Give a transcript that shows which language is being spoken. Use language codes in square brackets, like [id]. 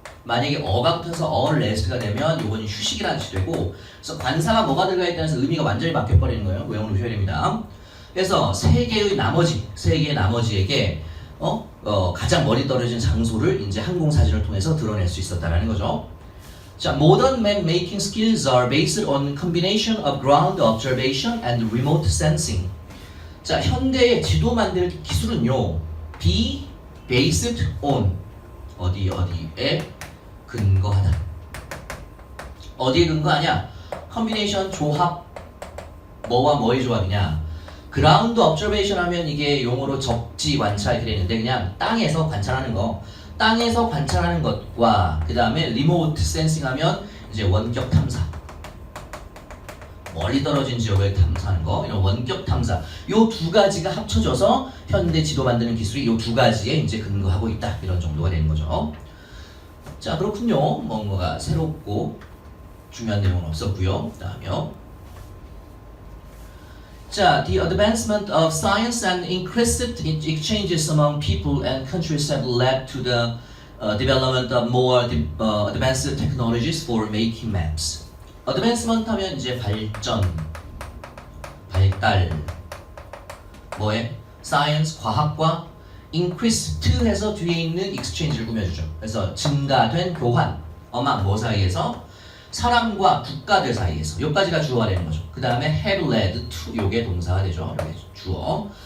[ko] 만약에 어가 붙어서 rest가 되면 이건 휴식이라는 뜻이 되고 그래서 관사가 뭐가 들어가 있다는 의미가 완전히 바뀌어버리는 거예요. 외워놓으셔야 됩니다. 그래서 세계의 나머지에게 가장 멀리 떨어진 장소를 이제 항공사진을 통해서 드러낼 수 있었다는 거죠. 자, [en] modern map-making skills are based on combination of ground observation and remote sensing. [ko] 자, 현대의 지도 만들기 기술은요, [en] be based on [ko] 어디에 근거하다. 어디에 근거하냐? combination 조합, 뭐와 뭐의 조합이냐? [en] ground observation [ko] 하면 이게 용어로 적지 관찰 이렇게 되는데 그냥 땅에서 관찰하는 거. 땅에서 관찰하는 것과 그 다음에 [en] remote sensing [ko] 하면 이제 원격 탐사. 멀리 떨어진 지역을 탐사하는 거, 이런 원격 탐사. 요 두 가지가 합쳐져서 현대 지도 만드는 기술이 요 두 가지에 이제 근거하고 있다. 이런 정도가 되는 거죠. 자, 그렇군요. 뭔가가 새롭고 중요한 내용은 없었고요. 다음이요. 자, [en] the advancement of science and increased exchanges among people and countries have led to the development of more advanced technologies for making maps. [ko] advancement 하면 이제 발달, 뭐에? science, 과학과 increased 해서 뒤에 있는 exchange를 꾸며주죠. 그래서 증가된 교환, 뭐 사이에서? 사람과 국가들 사이에서. 여기까지가 주어가 되는 거죠. 그 다음에 [en] have led to, [ko] 요게 동사가 되죠. 요게 주어.